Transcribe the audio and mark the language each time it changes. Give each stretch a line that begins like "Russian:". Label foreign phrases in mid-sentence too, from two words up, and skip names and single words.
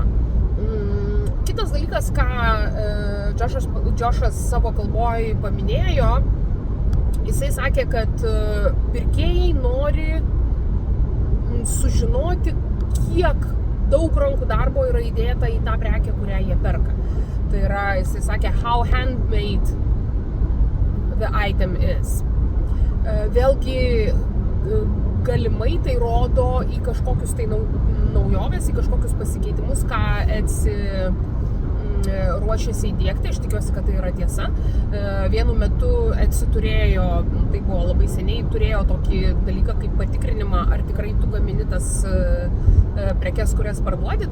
Lithuanian: Kitas dalykas, ką Joshas savo kalboj paminėjo, jisai sakė, kad pirkėjai nori sužinoti, kiek daug rankų darbo yra įdėta į tą prekę, kurią jie perka. Tai yra, jisai sakė,
English: how handmade the item is.
Lithuanian: Vėlgi, galimai tai rodo į kažkokius tai naujovės, į kažkokius pasikeitimus, ką Etsy ruošiasi įdiegti. Aš tikiuosi, kad tai yra tiesa. Vienu metu Etsy turėjo, tai buvo labai seniai, turėjo tokį dalyką kaip patikrinimą, ar tikrai tu gamini tas prekes, kurias parduodi.